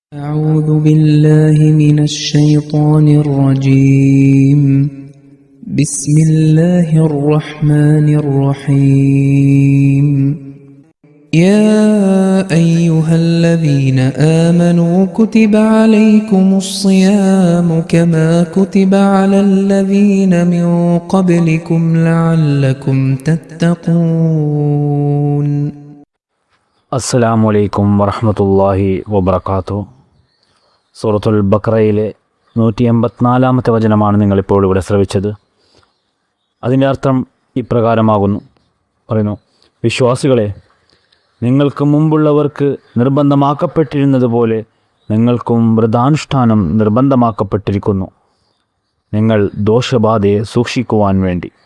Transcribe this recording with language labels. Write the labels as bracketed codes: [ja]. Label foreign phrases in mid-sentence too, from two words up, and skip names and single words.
[ar] أعوذ بالله من الشيطان الرجيم بسم الله الرحمن الرحيم يا أيها الذين آمنوا كتب عليكم الصيام كما كتب على الذين من قبلكم لعلكم تتقون السلام عليكم ورحمة الله وبركاته. [ml] സൂറത്തുൽ ബഖറയിലെ 184-ാമത്തെ വചനമാണ് നിങ്ങളിപ്പോൾ ഇവിടെ ശ്രവിച്ചത്. അതിൻ്റെ അർത്ഥം ഇപ്രകാരമാകുന്നു. പറയുന്നു, വിശ്വാസികളെ, നിങ്ങൾക്ക് മുമ്പുള്ളവർക്ക് നിർബന്ധമാക്കപ്പെട്ടിരുന്നതുപോലെ നിങ്ങൾക്കും വ്രതാനുഷ്ഠാനം നിർബന്ധമാക്കപ്പെട്ടിരിക്കുന്നു, നിങ്ങൾ ദോഷബാധയെ സൂക്ഷിക്കുവാൻ വേണ്ടി.